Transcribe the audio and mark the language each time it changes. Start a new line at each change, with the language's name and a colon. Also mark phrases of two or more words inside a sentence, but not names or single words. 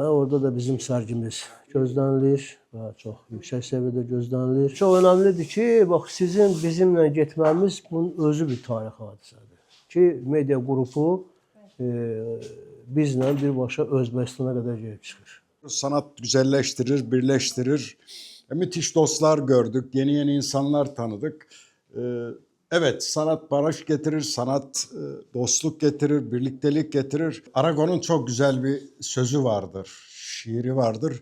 Azerbaijani: Orada da bizim sərgimiz gözlənilir və çox yüksək səviyyədə gözlənilir. Çox önəmlidir ki, bax sizin bizimlə getməmiz bunun özü bir tarix hadisədir. Ki, media qrupu bizlə birbaşa Özbəkistana qədər gelib çıxır.
Turkish: Sanat güzelleştirir, birleştirir. Müthiş dostlar gördük, yeni insanlar tanıdık. Evet, sanat barış getirir, sanat dostluk getirir, birliktelik getirir. Aragon'un çok güzel bir sözü vardır, şiiri vardır.